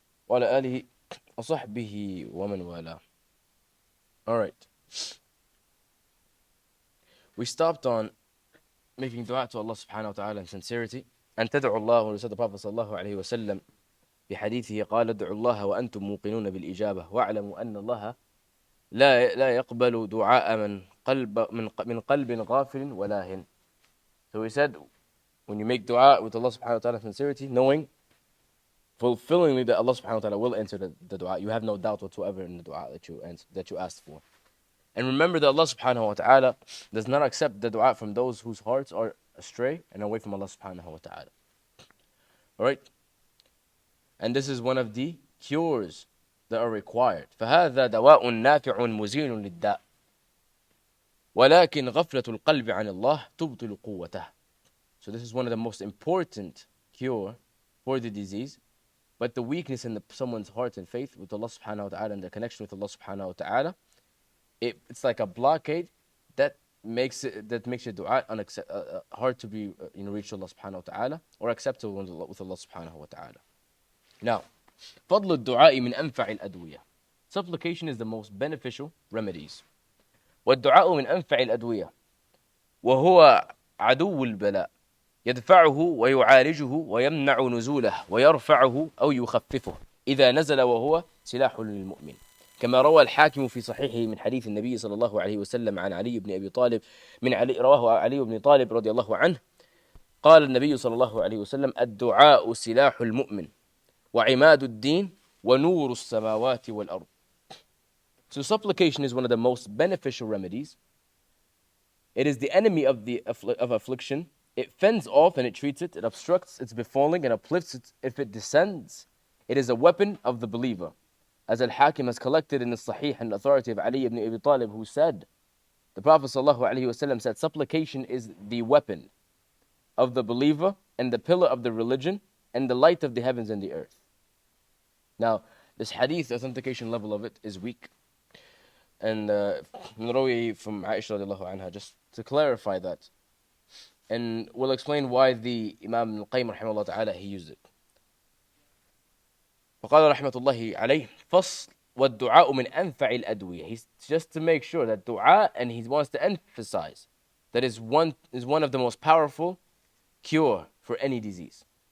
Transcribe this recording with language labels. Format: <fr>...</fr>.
<ar>وعلى آله وصحبه ومن والاه.</ar> <en>Alright. We stopped on making dua to Allah subhanahu wa ta'ala in sincerity.</en> <ar>أن تدعوا الله,</ar> <en>we said the Prophet</en> <ar>صلى الله عليه وسلم بحديثه قال ادعوا الله وأنتم موقنون بالإجابة واعلموا أن الله لا يقبل دعاء من قلب غافل ولاهٍ.</ar> <en>So we said, when you make dua with Allah subhanahu wa ta'ala in sincerity, knowing fulfillingly that Allah subhanahu wa ta'ala will answer the dua, you have no doubt whatsoever in the dua that you asked for. And remember that Allah subhanahu wa ta'ala does not accept the dua from those whose hearts are astray and away from Allah subhanahu wa ta'ala. Alright? And this is one of the cures that are required.</en> <ar>فهذا دواء نافع مزيل للداء ولكن غفلة القلب عن الله تبطل قوته.</ar> <en>So this is one of the most important cure for the disease. But the weakness in someone's heart and faith with Allah subhanahu wa ta'ala and the connection with Allah subhanahu wa ta'ala, it's like a blockade that makes your dua hard to be reached Allah subhanahu wa ta'ala or acceptable with Allah subhanahu wa ta'ala. Now,</en> <ar>فضل الدعاء من أنفع الأدوية.</ar> <en>Supplication is the most beneficial remedies.</en> <ar>والدعاء من أنفع الأدوية وهو عدو البلاء يدفعه ويعالجه ويمنع نزوله ويرفعه أو يخففه إذا نزل وهو سلاح للمؤمن كما روى الحاكم في صحيحه من حديث النبي صلى الله عليه وسلم عن علي بن أبي طالب رواه علي بن طالب رضي الله عنه قال النبي صلى الله عليه وسلم الدعاء سلاح المؤمن وعماد الدين ونور السماوات والأرض.</ar> <en>So supplication is one of the most beneficial remedies. It is the enemy of affliction. It fends off and it treats it. It obstructs its befalling and uplifts it if it descends. It is a weapon of the believer. As Al-Hakim has collected in the Sahih and authority of Ali ibn Abi Talib, who said, the Prophet ﷺ said, supplication is the weapon of the believer and the pillar of the religion and the light of the heavens and the earth. Now, this hadith, authentication level of it is weak. And from Aisha radiallahu anha, just to clarify that. And we'll explain why the Imam Qayyim rahimahullah ta'ala he used it.</en> <ar>فقال رحمة الله عليه فصل والدعاء من أنفع الأدوية.</ar> <en>He's just to make sure that dua, and he wants to emphasize that is one of the most powerful cure for any disease.</en>